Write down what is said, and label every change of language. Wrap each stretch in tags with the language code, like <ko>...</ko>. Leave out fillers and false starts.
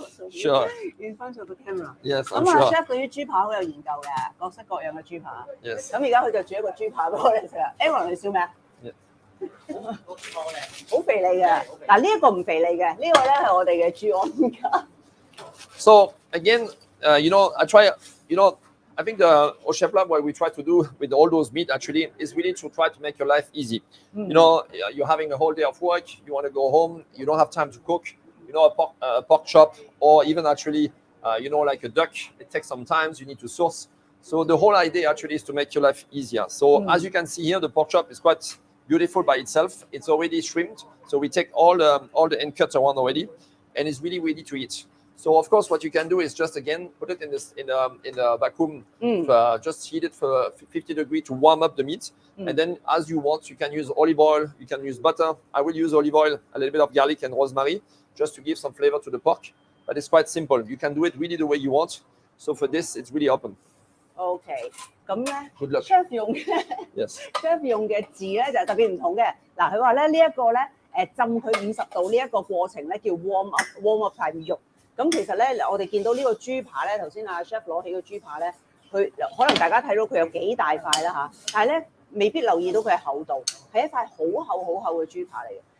<en>Sure. In front of the camera. Yes, I'm</en> <yue>咁啊</yue> <en>sure.</en> <yue>Chef 對於豬扒好有研究嘅，各式各樣嘅豬扒。</yue> <en>Yes.</en> <yue>咁而家佢就煮一個豬扒俾我哋食啦。 Aaron 你笑咩啊？好肥膩嘅，嗱呢一個唔肥膩嘅，呢個咧係我哋嘅豬安架。</yue> <en>So again, I try, I think the Chef Lab, what we try to do with all those meat actually is really to try to make your life easy. You're having a whole day of work, you want to go home, you don't have time to cook, a pork chop, or even actually, like a duck, it takes some time, you need to source. So the whole idea actually is to make your life easier. So as you can see here, the pork chop is quite beautiful by itself. It's already shrimped, so we take all the end cuts around already, and it's really ready to eat. So of course, what you can do is just again put it in the vacuum, just heat it for 50 degrees to warm up the meat, and then as you want, you can use olive oil, you can use butter. I will use olive oil, a little bit of garlic and rosemary, just to give some flavor to the pork. But it's quite simple. You can do it really the way you want. So for this, it's really open.</en> <yue>OK， 咁咧</yue> <en>Good luck.</en> <yue>Chef 用嘅</yue> <en>Yes.</en> <yue>Chef 用嘅字咧就特別唔同嘅。嗱，佢話咧呢一個咧浸佢50度呢一個過程咧叫</yue> <en>warm up</en> <yue>塊肉。咁其實咧，我哋見到呢個豬扒咧，頭先阿 Chef 攞起個豬扒咧，佢可能大家睇到佢有幾大塊啦嚇，但係咧未必留意到佢嘅厚度，係一塊好厚嘅豬扒嚟嘅。</yue>